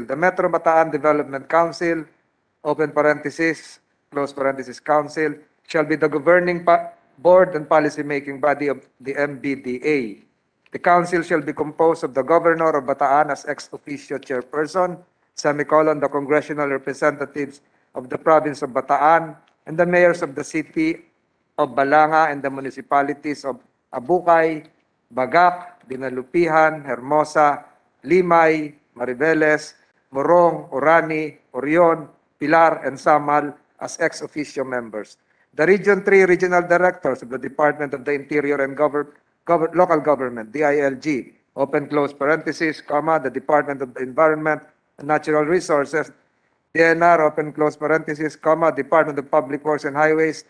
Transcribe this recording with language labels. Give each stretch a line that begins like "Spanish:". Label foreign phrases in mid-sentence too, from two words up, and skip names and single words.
English: The Metro Bataan Development Council, open parenthesis, close parenthesis, council, shall be the governing board and policy-making body of the MBDA. The council shall be composed of the governor of Bataan as ex officio chairperson, semicolon, the congressional representatives of the province of Bataan, and the mayors of the city of Balanga and the municipalities of Abukay, Bagak, Dinalupihan, Hermosa, Limay, Mariveles, Morong, Orani, Orion, Pilar, and Samal as ex officio members. The Region 3 regional directors of the Department of the Interior and Local Government, DILG, open close parenthesis, comma, the Department of the Environment and Natural Resources, DNR, open close parenthesis, comma, Department of Public Works and Highways,